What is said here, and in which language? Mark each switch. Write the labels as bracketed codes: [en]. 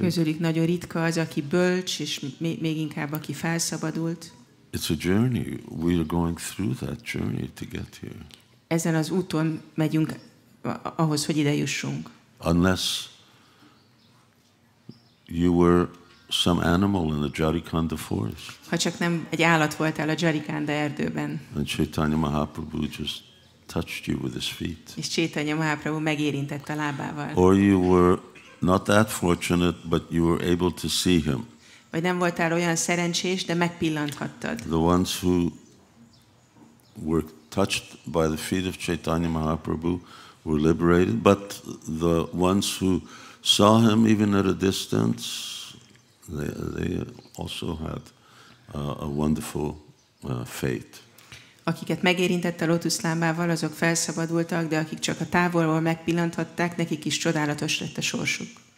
[hu] Közülük nagyon ritka az, aki bölcs, és még inkább aki felszabadult. [en] It's a journey. We are going through that journey to get here. [hu] Ezen az úton megyünk ahhoz, hogy ide jussunk. [en] Unless you were some animal in the Jarikanda forest. [hu] Ha csak nem egy állat voltál a Jarikanda erdőben. [en] And Chaitanya Mahaprabhu just touched you with his feet. [hu] És Chaitanya Mahaprabhu megérintett a lábával. [en] Or you were not that fortunate, but you were able to see him. [hu] Vagy nem voltál olyan szerencsés, de megpillanthattad. [en] The ones who were touched by the feet of Chaitanya Mahaprabhu were liberated, but the ones who saw him even at a distance, they also had a wonderful fate. [hu] Akiket megérintett a lótuszlábával, azok felszabadultak, de akik csak a távolból megpillanthatták, nekik is csodálatos lett a sorsuk.